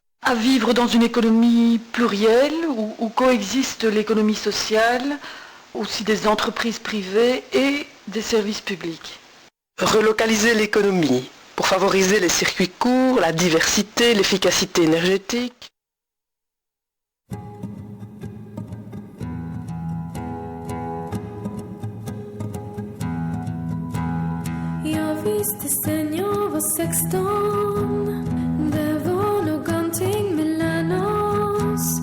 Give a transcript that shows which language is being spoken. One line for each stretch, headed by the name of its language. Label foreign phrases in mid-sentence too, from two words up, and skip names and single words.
French: À vivre dans une économie plurielle où coexistent l'économie sociale, aussi des entreprises privées et des services publics. Relocaliser l'économie pour favoriser les circuits courts, la diversité, l'efficacité énergétique.
Swedish: Jag visste sen jag var 16. Det var någonting mellan oss.